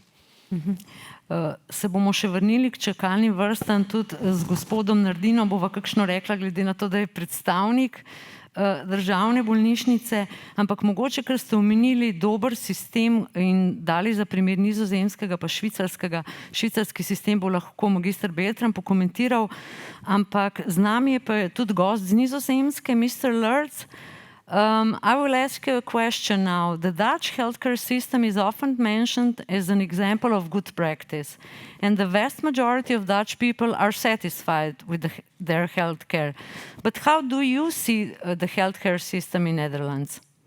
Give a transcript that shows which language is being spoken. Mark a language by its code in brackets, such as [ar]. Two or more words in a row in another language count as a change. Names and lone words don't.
[sl] Se bomo še vrnili k čakalnim vrstam, tudi z gospodom Nardinom bova kakšno rekla, glede na to, da je predstavnik državne bolnišnice, ampak mogoče, ker ste omenili dober sistem in dali za primer nizozemskega pa švicarskega. Švicarski sistem bo lahko magister Beltran pokomentiral, ampak z nami je pa tudi gost z Nizozemske, [en] Mr. Lertz. I will ask you a question now. The Dutch healthcare system is often mentioned as an example of good practice, and the vast majority of Dutch people are satisfied with their healthcare. But how do you see the healthcare system in Netherlands?